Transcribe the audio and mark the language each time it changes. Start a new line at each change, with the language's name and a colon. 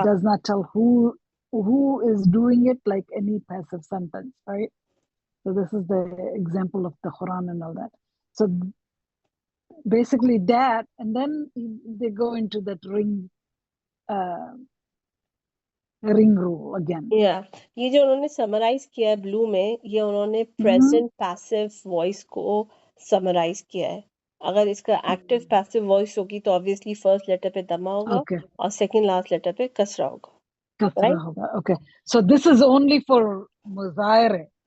English: It does not tell who is doing it like any passive sentence, right? So this is the example of the Quran and all that. So basically that, and then they go into that ring rule again. Yeah.
Hindi: ये जो उन्होंने summarize किया है blue में, ये उन्होंने present passive voice को summarize किया है. अगर इसका active passive voice होगी तो obviously first letter पे दमा होगा और second last letter पे कसरा होगा.
English: Right? Okay. So this is only for Muzahir.